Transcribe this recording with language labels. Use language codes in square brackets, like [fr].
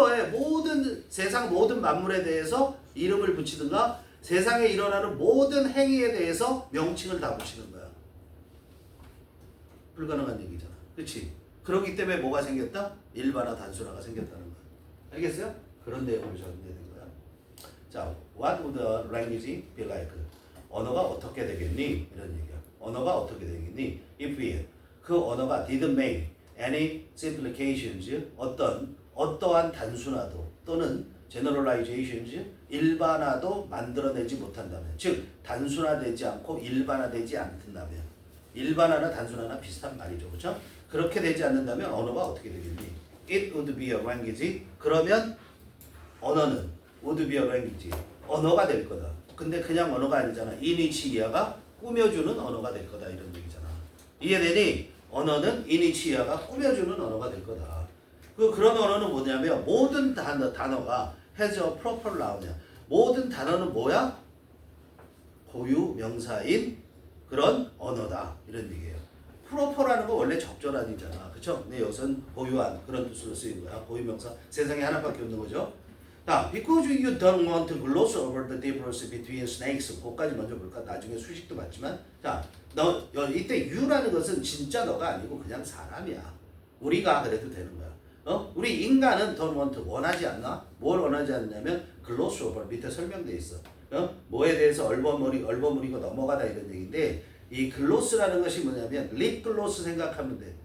[ko] 모든 세상 모든 만물에 대해서 이름을 붙이든가 세상에 일어나는 모든 행위에 대해서 명칭을 다 붙이는 거야. 불가능한 얘기잖아. 그렇지? 그렇기 때문에 뭐가 생겼다? 일반화 단순화가 생겼다는 거야. 알겠어요? 그런 내용을 전개되는 거야. [en] 자, what would a language be like? [ko] 언어가 어떻게 되겠니? 이런 얘기야. 언어가 어떻게 되겠니? [en] If we [ko] 그 언어가 [en] didn't make any simplifications [ko] 어떠한 단순화도 또는 generalizations 일반화도 만들어내지 못한다면, 즉 단순화되지 않고 일반화되지 않는다면, 일반화나 단순화나 비슷한 말이죠. 그렇죠? 그렇게 되지 않는다면 언어가 어떻게 되겠니? [en] It would be a language. [ko] 그러면 언어는 [en] would be a language. [ko] 언어가 될 거다. 근데 그냥 언어가 아니잖아. [en] in which [ko] 이하가 꾸며주는 언어가 될 거다 이런 얘기잖아. 이해되니? 언어는 [en] in which [ko] 이하가 꾸며주는 언어가 될 거다. 그런 언어는 뭐냐면 모든 단어가 [en] has a proper noun이야. [ko] 모든 단어는 뭐야? 고유 명사인 그런 언어다 이런 얘기예요. proper라는 거 원래 적절한이잖아. 그쵸? 근데 여기서는 고유한 그런 뜻으로 쓰인 거야. 고유 명사. 세상에 하나밖에 없는 거죠. [en] 자, because you don't want to gloss over the difference between snakes. [ko] 그거까지 먼저 볼까? 나중에 수식도 맞지만. 자, 이때 you라는 것은 진짜 너가 아니고 그냥 사람이야. 우리가 그래도 되는 거야. 우리 인간은 [en] don't want [ko] 원하지 않나? 뭘 원하지 않냐면 gloss over 밑에 설명돼 있어. 뭐에 대해서 얼버무리고 넘어가다 이런 얘기인데 이 글로스라는 것이 뭐냐면 립글로스 생각하면 돼.